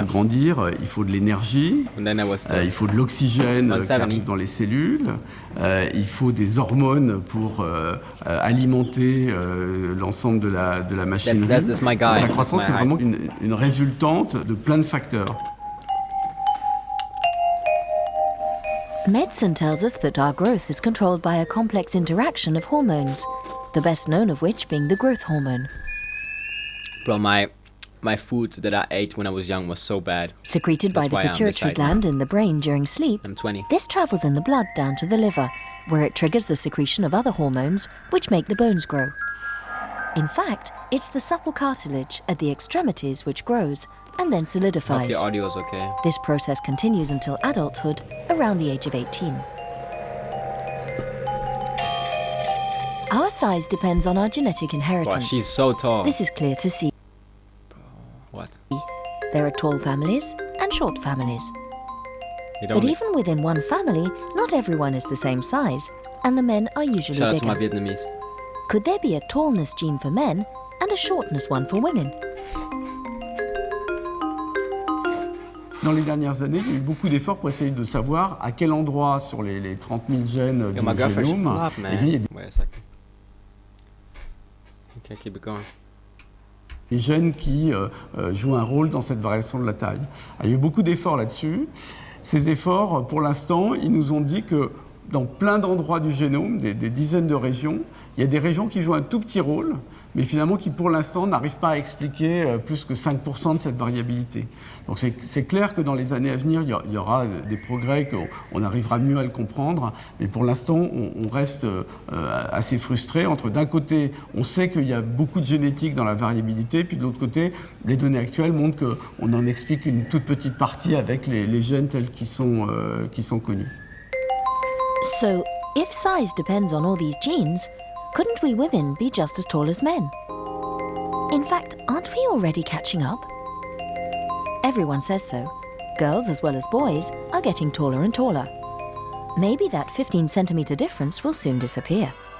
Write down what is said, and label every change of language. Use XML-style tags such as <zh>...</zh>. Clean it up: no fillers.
<fr>Pour grandir, il faut de l'énergie, il faut de l'oxygène qui arrive dans les cellules, il faut des hormones pour alimenter l'ensemble de la machinerie. La croissance est vraiment une résultante de plein de facteurs.</fr> <en>Medicine tells us that our growth is controlled by a complex interaction of hormones, the best known of which being the growth hormone. Bro, my food that I ate when I was young was so bad. Secreted by the pituitary gland in the brain during sleep, I'm 20. This travels in the blood down to the liver, where it triggers the secretion of other hormones, which make the bones grow. In fact, it's the supple cartilage at the extremities which grows and then solidifies. Hope the audio is okay. This process continues until adulthood, around the age of 18. Our size depends on our genetic inheritance. Wow, she's so tall. This is clear to see. What? There are tall families and short families. But even within one family, not everyone is the same size, and the men are usually Shout out bigger. to my Vietnamese. Could there be a tallness gene for men and a shortness one for women?</en> <fr>Dans les dernières années, il y a eu beaucoup d'efforts pour essayer de savoir à quel endroit sur les 30 000 gènes du génome, il y a</fr> <en>Wait a second. Okay, keep it going.</en> <fr>des gènes qui jouent un rôle dans cette variation de la taille. Il y a eu beaucoup d'efforts là-dessus. Ces efforts, pour l'instant, ils nous ont dit que dans plein d'endroits du génome, des dizaines de régions, il y a des régions qui jouent un tout petit rôle, mais finalement qui, pour l'instant, n'arrivent pas à expliquer plus que 5% de cette variabilité. Donc c'est clair que dans les années à venir, il y aura des progrès, qu'on arrivera mieux à le comprendre, mais pour l'instant, on reste assez frustré. Entre d'un côté, on sait qu'il y a beaucoup de génétique dans la variabilité, puis de l'autre côté, les données actuelles montrent qu'on en explique une toute petite partie avec les gènes tels qu'ils sont connus.</fr> <en>So, if size depends on all these genes, couldn't we women be just as tall as men? In fact, aren't we already catching up? Everyone says so. Girls, as well as boys, are getting taller and taller. Maybe that 15-centimeter difference will soon disappear.</en>